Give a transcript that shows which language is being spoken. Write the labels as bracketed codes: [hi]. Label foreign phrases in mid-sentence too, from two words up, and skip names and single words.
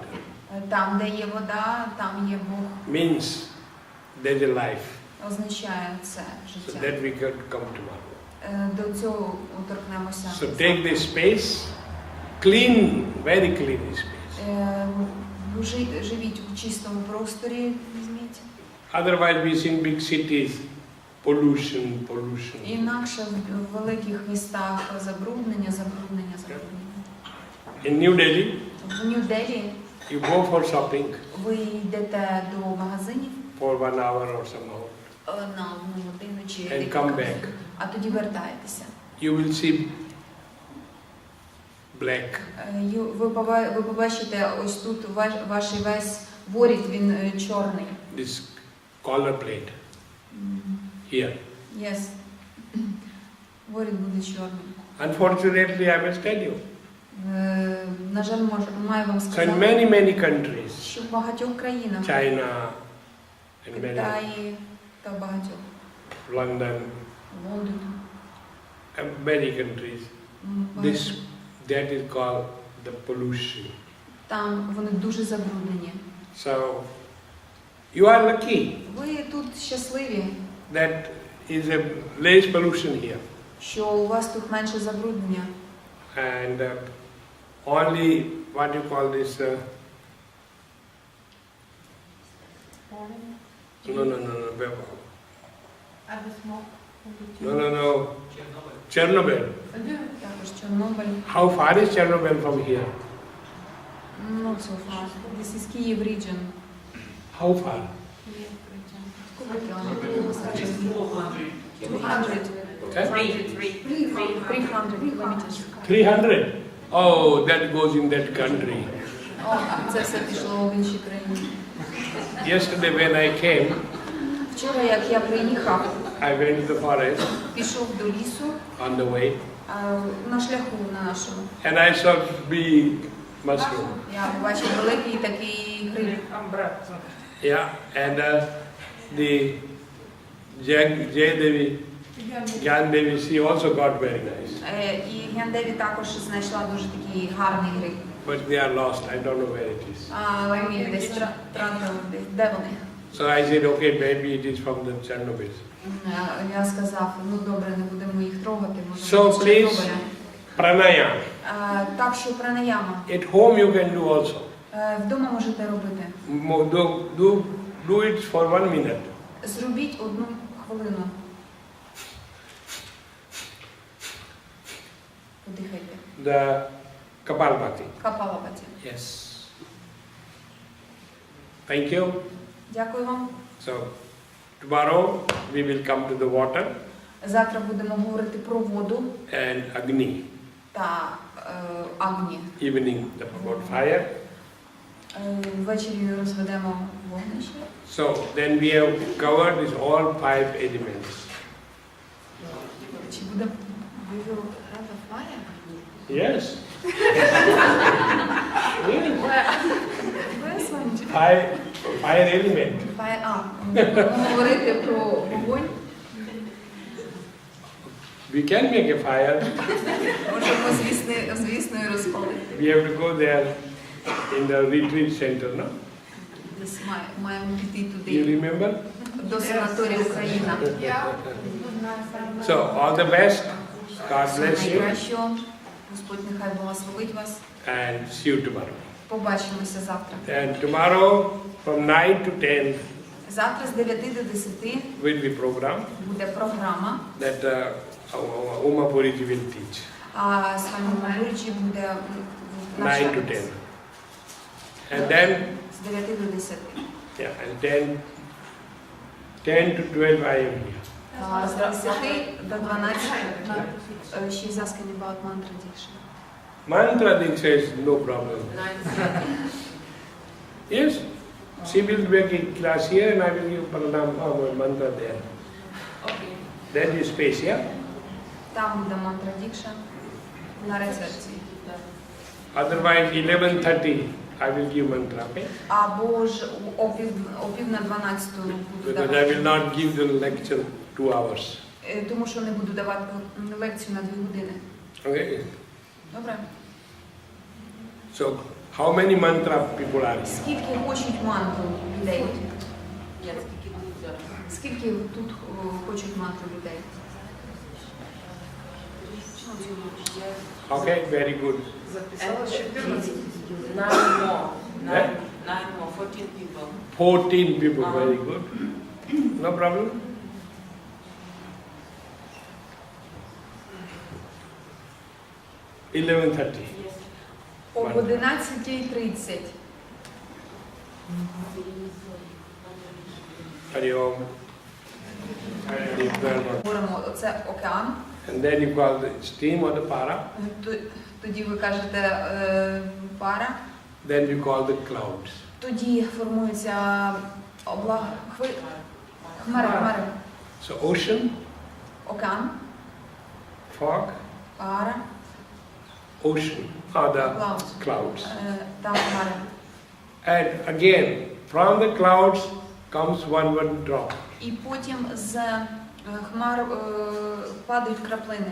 [uk] Там, де є вода, там є Бог. [en] Means there's a life. [uk] Означає це [en] So [uk] життя. [en] that we can come tomorrow. [uk] До цього торкнемося. [en] So take this space, clean, very clean space. [uk] Живіть у чистому просторі, візьміть. [en] Otherwise we see in big cities, pollution. [uk] Інакше в великих містах забруднення. [en] In New Delhi, [uk] В Нью-Делі [en] you go for shopping [uk] ви йдете до магазинів [en] for 1 hour or somehow [uk] на 1 годину чи [en] and [uk] декілька [en] come [uk] годин, [en] back. [uk] а тоді вертаєтеся. [en] You will see black. [uk] Ви побачите ось тут ваш весь воріт, він чорний. [en] This collar plate here. Yes. [uk] Воріт буде чорний. [en] Unfortunately, I must tell you. [uk] На жаль, маю вам [en] So in [uk] сказати, [en] many countries, [uk] що в багатьох країнах, [en] China and many, [uk] Китаї та в багатьох, [en] London, [uk] Лондон, [en] many countries, that is called the pollution. [uk] там вони дуже забруднені. [en] So you are lucky [uk] Ви тут щасливі, [en] that is a less pollution here. [uk] що у вас тут менше забруднення. [en] And only what you call this no Chernobyl. [uk] Також Чорнобиль. [en] How far is Chernobyl from here? Not so far. This is Kyiv region. How far? [uk] Сколько кілометрів? [en] 200. Okay? 300 kilometers. 300. Oh, that goes in that country. [uk] О, це все пішло в інші країни. [en] Yesterday when I came, [uk] Вчора, як я приїхав, [en] I went to the forest [uk] пішов до лісу, [en] on the way, [uk] на шляху на нашому. [en] and I saw big mushroom. [uk] Я побачив великий такий гриб. [en] Yeah, and the Jaydevi, Gyandevi, she also got very nice. [uk] І Гяндеві також знайшла дуже такий гарний гриб. [en] But they are lost. I don't know where it is. [uk] Але він десь втратив, де вони. [en] So I said, okay, maybe it is from the Chernobyl. [uk] Я сказав, ну добре, не будемо їх трогати, може [en] So [uk] з [en] please, [uk] Чорнобиля. [en] pranayam. [uk] Так що пранаяма. [en] At home you can do also. [uk] Вдома можете робити. [en] Do it for 1 minute. [uk] Зробіть 1 хвилину. Подихайте. [en] The Kapalbhati. [uk] Капалабхати. [en] Yes. Thank you. [uk] Дякую вам. [en] So, tomorrow we will come to the water [uk] Завтра будемо говорити про воду [en] and Agni. [uk] та агні. [en] Evening about fire. [uk] Ввечері розведемо вогнище. [en] So, then we have covered this all 5 elements. [uk] Чи буде [en] we will have a fire? Yes. Really? Where Swamiji? Fire element. [uk] Будемо говорити про вогонь. [en] We can make a fire. [uk] Можемо, звісно, і розпалити. [en] We have to go there in the retreat center, no? [uk] Десь маємо піти [en] You [uk] туди, [en] remember? [uk] до санаторію Україна. [en] So, all the best. God [uk] Всього [en] bless you. [uk] найкращого. Господь нехай благословить вас. [en] And see you tomorrow. [uk] Побачимося завтра. [en] And tomorrow from 9 to 10 [uk] Завтра з 9 до 10 [en] will be program [uk] буде програма, [en] that Uma Puriji will teach. [uk] а Свамиджи буде [en] 9 to 10. And then, [uk] з 9 до 10. [en] yeah, and 10 to 12 I am here. [uk] З 10 до 12. [en] She's asking about mantra diksha. Mantra Diksha is no problem. Yes, she will make a class here and I will give Pranam mantra there. Okay. That is space, yeah? [uk] Там буде мантра дікша на рецепції. [en] Otherwise, 11:30 I will give mantra, okay? [uk] Або ж о пів на 12 буду [en] Because I [uk] давати. [en] will not give the lecture 2 hours. [uk] Тому що не буду давати лекцію на 2 години. [en] Okay? [uk] Добре? [en] So, how many mantra people are here? [uk] Скільки хочуть мантру людей? Скільки тут хочуть мантру людей? [en] Okay, very good. [uk] Записалось 14. 14 people. [en] 14 people, very good. No problem? $11:30. [uk] Об 11:30. [sa] Hari Om. [uk] Говоримо, це океан. [en] And then you call the stream or the para. [uk] Тоді ви кажете пара. [en] Then we call the clouds. [uk] Тоді формуються хмари. [en] So ocean, [uk] Океан, [en] fog, [uk] пара, [en] ocean are the Clouds. clouds. [uk] та хмари. [en] And again, from the clouds comes one drop. [uk] І потім з хмар падають краплини.